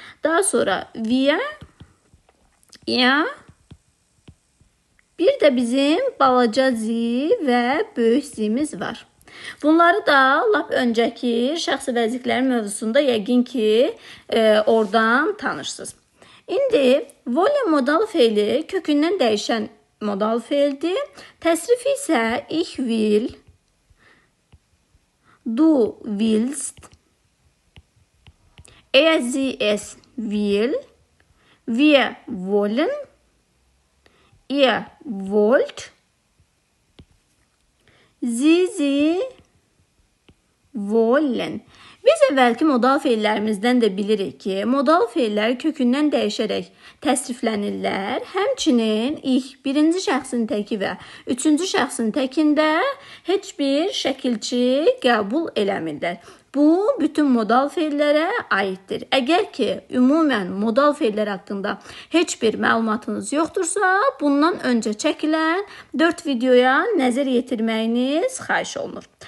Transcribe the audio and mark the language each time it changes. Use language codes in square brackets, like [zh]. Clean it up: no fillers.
[az] Daha sonra wir, er, bir də bizim balaca zi və böyük zimiz var. Bunları da lap öncəki şəxsi vəzifələr mövzusunda yəqin ki oradan tanırsınız. İndi wollen modal feili kökündən dəyişən modal feildir. Təsrifi isə [de] ich will, du willst, er, sie, es will, wir wollen, ihr wollt, Sie wollen. [az] Biz əvvəlki modal feillərimizdən də bilirik ki, modal feillər kökündən dəyişərək təsriflənirlər. Həmçinin ich birinci şəxsin təki və üçüncü şəxsin təkində heç bir şəkilçi qəbul eləmirlər. Bu, bütün modal feillərə aiddir. Əgər ki, ümumən modal feillər haqqında heç bir məlumatınız yoxdursa, bundan öncə çəkilən 4 videoya nəzər yetirməyiniz xahiş olunur.